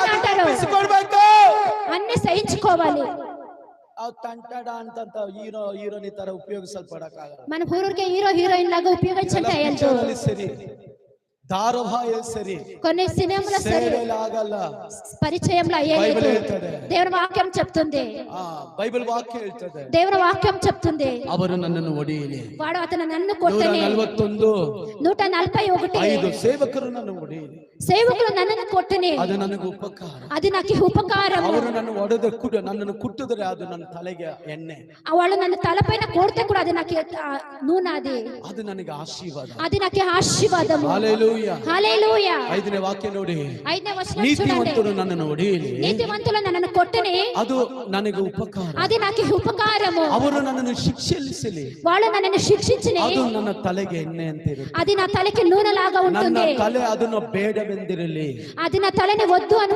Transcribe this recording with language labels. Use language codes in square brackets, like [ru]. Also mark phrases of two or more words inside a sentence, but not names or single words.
[te] అంటారు తప్పించుకోవడానికి అన్ని సహించుకోవాలి. [kn] ಅವ್ ತಂಟಡ ಅಂತ ಹೀರೋನಿ ತರ ಉಪಯೋಗಿಸಲ್ಪಡಕ್ಕಾಗಲ್ಲ. [te] మన ఊరికే హీరో హీరోయిన్ లాగా ఉపయోగించంటే అయ్యదు. [kn] ಸರಿ, ಧಾರಾವಾಹಿ ಸರಿ, [te] కొన్ని సినిమాలు సరే [kn] ಆಗಲ್ಲ, [te] పరిచయంలో అయ్యేది. దేవుని వాక్యం చెప్తుంది, బైబిల్ వాక్యం ಹೇಳ್ತದೆ, దేవుని వాక్యం చెప్తుంది, [kn] ಅವರು ನನ್ನನ್ನು ಹೊಡೆಯಲಿ, [te] వాడు అతను నన్ను కొట్టని. 141 [kn] ಸೇವಕರು ನನ್ನನ್ನು ಹೊಡೆಯಲಿ, [te] సేవకులు నన్ను కొట్టని, [kn] ಅದು ನನಗೆ ಉಪಕಾರ, [te] అది నాకు ఉపకారం. [kn] ಅವರು నన్ను ನನ್ನನ್ನು ಕುಟ್ಟಿದ್ರೆ ಅದು ನನ್ನ ತಲೆಗೆ ಎಣ್ಣೆ, [te] వాళ్ళు నన్ను తలపైన కొడితే కూడా అది నాకు నూనె, [kn] ಅದು ನನಗೆ ಆಶೀರ್ವಾದ, [te] అది నాకు ఆశీర్వాదము. హల్లెలూయా, హల్లెలూయా. [kn] 5ನೇ ವಾಕ್ಯ ನೋಡಿ, 5ನೇ ವಚನ చూడండి. ನೀತಿವಂತರು ನನ್ನನ್ನು ಹೊಡೆಯಲಿ, [te] నీతిವಂతులు నన్ను కొట్టని, [kn] ಅದು ನನಗೆ ಉಪಕಾರ, [te] అది నాకు ఉపకారము. [kn] ಅವರು ನನ್ನನ್ನು ಶಿಕ್ಷಿಸಲಿ, [te] వాళ్ళు నన్ను శిక్షించని, [kn] ಅದು ನನ್ನ ತಲೆಗೆ ಎಣ್ಣೆ ಅಂತ ಇರುತ್ತೆ, [te] అది నా తలకి నూనె లాగా [kn] ನನ್ನ [te] ఉంటుంది. [kn] ತಲೆ ಅದನ್ನು ಬೇಡವೆಂದಿರಲಿ, [te] అది నా తలని వద్దు అని